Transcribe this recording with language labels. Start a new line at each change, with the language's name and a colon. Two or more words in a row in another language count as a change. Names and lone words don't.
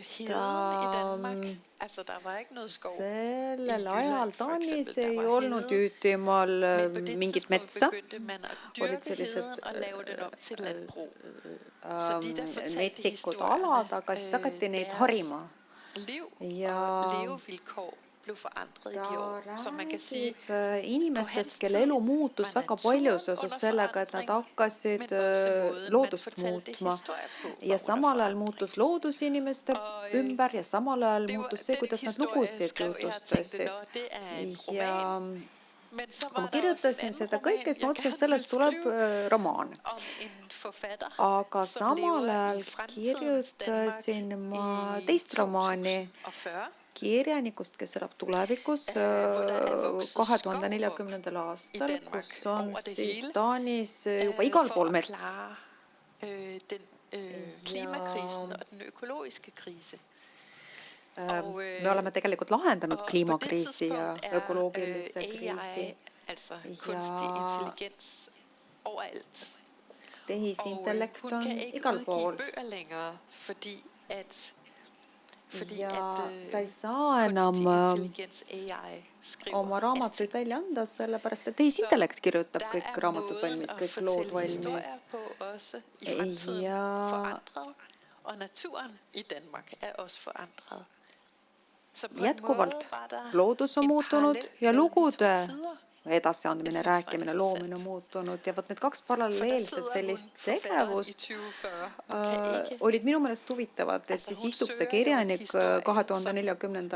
Estonian: sellel ajal Taanis ei olnud Jüütimaal mingit metsa, olid sellised metsikud alad, aga siis hakati neid harima ja
Danish: blev forandret i
Estonian: ta
Danish: de år. Så man kan sige,
Estonian: räägib inimestest, kelle elu muutus väga palju seoses sellega, et nad hakkasid loodust muutma ja samal ajal muutus loodus inimeste ümber ja samal ajal muutus see, kuidas nad lugusid jutustasid. Ja kui ma kirjutasin seda kõike, siis ma mõtlesin, et sellest tuleb romaan. Aga samal ajal kirjutasin ma teist romaani kirjanikust, kes elab tulevikus 2040. aastal, kus on siis Taanis juba igal pool mets.
Danish: Klimakrisen og den økologiske krise.
Estonian: Me oleme tegelikult lahendanud kliimakriisi ja ökoloogilise kriisi.
Danish: Altså kunstig intelligens overalt.
Estonian: Tehisintellekt
Danish: hun
Estonian: on
Danish: kan ikke
Estonian: igal
Danish: udgive
Estonian: pool.
Danish: bøger længere, fordi
Estonian: Ja ta ei saa enam oma raamatuid välja anda, sellepärast et tehisintellekt kirjutab kõik raamatud valmis, kõik lood valmis. Ja jätkuvalt loodus on muutunud ja lugude edasiandmine, rääkimine, loomine on muutunud ja võt need kaks paralleelset sellist tegevust olid minu meelest huvitavad, et siis istub see kirjanik 2040.